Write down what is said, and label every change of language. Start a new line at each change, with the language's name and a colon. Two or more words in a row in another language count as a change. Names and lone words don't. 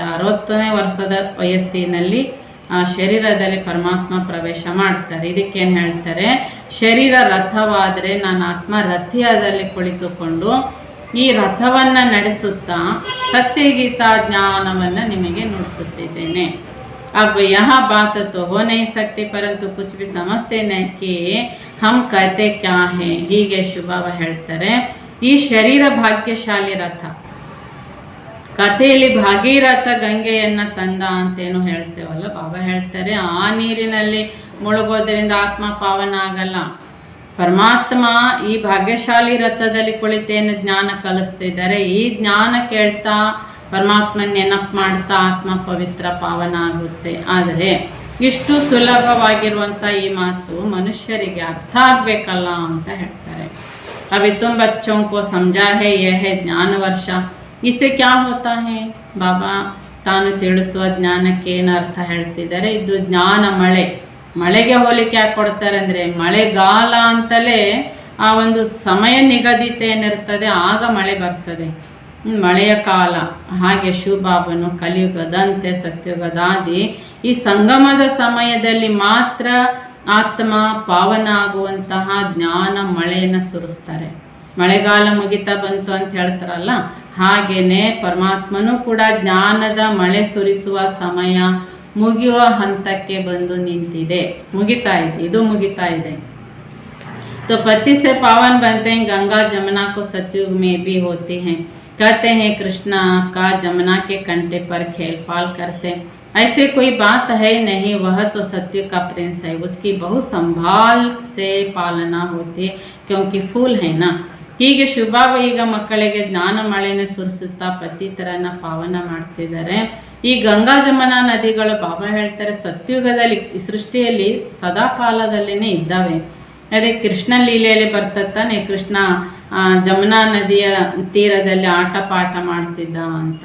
Kannada: 60ನೇ ವರ್ಷದ ವಯಸ್ಸಿನಲ್ಲಿ ಆ ಶರೀರದಲ್ಲಿ ಪರಮಾತ್ಮ ಪ್ರವೇಶ ಮಾಡ್ತಾರೆ. ಇದಕ್ಕೇನು ಹೇಳ್ತಾರೆ, ಶರೀರ ರಥವಾದರೆ ನಾನು ಆತ್ಮ ರಥಿಯಾದಲ್ಲಿ ಕುಳಿತುಕೊಂಡು ಈ ರಥವನ್ನು ನಡೆಸುತ್ತಾ ಸತ್ಯಗೀತಾ ಜ್ಞಾನವನ್ನು ನಿಮಗೆ ನುಡಿಸುತ್ತಿದ್ದೇನೆ.
Hindi: अब यहाँ बात तो हो नहीं सकती, परंतु कुछ भी समझते नहीं कि हम कहते क्या हैं.
Kannada: ಹೀಗೆ ಶುಭಾವ ಹೇಳ್ತಾರೆ, ಈ ಶರೀರ ಭಾಗ್ಯಶಾಲಿ ರಥ. ಕಥೆಯಲ್ಲಿ ಭಾಗೀರಥ ಗಂಗೆಯನ್ನು ತಂದ ಅಂತೇನು ಹೇಳ್ತೇವಲ್ಲ, ಬಾಬಾ ಹೇಳ್ತಾರೆ ಆ ನೀರಿನಲ್ಲಿ ಮುಳುಗೋದ್ರಿಂದ ಆತ್ಮ ಪಾವನ ಆಗಲ್ಲ. ಪರಮಾತ್ಮ ಈ ಭಾಗ್ಯಶಾಲಿ ರಥದಲ್ಲಿ ಕುಳಿತೇನು ಜ್ಞಾನ ಕಲಿಸ್ತಿದ್ದಾರೆ. ಈ ಜ್ಞಾನ ಕೇಳ್ತಾ ಪರಮಾತ್ಮನ ನೆನಪು ಮಾಡ್ತಾ ಆತ್ಮ ಪವಿತ್ರ ಪಾವನ ಆಗುತ್ತೆ. ಆದರೆ ಇಷ್ಟು ಸುಲಭವಾಗಿರುವಂಥ ಈ ಮಾತು ಮನುಷ್ಯರಿಗೆ ಅರ್ಥ ಆಗಬೇಕಲ್ಲ ಅಂತ ಹೇಳ್ತಾರೆ.
Hindi: अभी तुम बच्चों को समझा है यह है ज्ञान वर्ष। इससे क्या होता है?
Kannada: ಬಾಬಾ ತಾನು ತಿಳಿಸುವ ಜ್ಞಾನಕ್ಕೆ ಏನು ಅರ್ಥ ಹೇಳ್ತಿದ್ದಾರೆ? ಇದು ಜ್ಞಾನ ಮಳೆ. ಮಳೆಗೆ ಹೋಲಿಕೆ ಯಾಕೆ ಕೊಡ್ತಾರೆ ಅಂದರೆ, ಮಳೆಗಾಲ ಅಂತಲೇ ಆ ಒಂದು ಸಮಯ ನಿಗದಿತ ಏನಿರ್ತದೆ ಆಗ ಮಳೆ ಬರ್ತದೆ, ಮಳೆಯ ಕಾಲ. ಹಾಗೆ ಶಿವಬಾಬನು ಕಲಿಯುಗದಂತೆ ಸತ್ಯುಗದಾದಿ ಈ ಸಂಗಮದ ಸಮಯದಲ್ಲಿ ಮಾತ್ರ ಆತ್ಮ ಪಾವನ ಆಗುವಂತಹ ಜ್ಞಾನ ಮಳೆಯನ್ನು ಸುರಿಸ್ತಾರೆ. ಮಳೆಗಾಲ ಮುಗಿತಾ ಬಂತು ಅಂತ ಹೇಳ್ತಾರಲ್ಲ, ಹಾಗೇನೆ ಪರಮಾತ್ಮನೂ ಕೂಡ ಜ್ಞಾನದ ಮಳೆ ಸುರಿಸುವ ಸಮಯ ಮುಗಿಯುವ ಹಂತಕ್ಕೆ ಬಂದು ನಿಂತಿದೆ, ಮುಗಿತಾ ಇದೆ, ಇದು ಮುಗಿತಾ ಇದೆ.
Hindi: तो पति से पावन बनते हैं, गंगा जमुना को सतयुग में भी होती हैं। कहते हैं कृष्णा का जमुना के कंटे पर खेल पाल करते, ऐसे कोई बात है नहीं, वह तो सत्य का प्रिंस है, उसकी बहुत संभाल से पालना होती है क्योंकि फूल है ना।
Kannada: ಹೀಗೆ ಶುಭಾವ ಈಗ ಮಕ್ಕಳಿಗೆ ಜ್ಞಾನ ಮಳೆಯನ್ನು ಸುರಿಸುತ್ತಾ ಪತಿತರನ್ನ ಪಾವನ ಮಾಡ್ತಿದ್ದಾರೆ. ಈ ಗಂಗಾ ಜಮುನಾ ನದಿಗಳು ಬಾಬಾ ಹೇಳ್ತಾರೆ ಸತ್ಯುಗದಲ್ಲಿ ಈ ಸೃಷ್ಟಿಯಲ್ಲಿ ಸದಾ ಕಾಲದಲ್ಲಿನೇ ಇದ್ದಾವೆ. ಅದೇ ಕೃಷ್ಣ ಲೀಲೆಯಲ್ಲಿ ಬರ್ತತ್ತಾನೆ, ಕೃಷ್ಣ ಜಮುನಾ ನದಿಯ ತೀರದಲ್ಲಿ ಆಟ ಪಾಠ ಮಾಡ್ತಿದ್ದ ಅಂತ.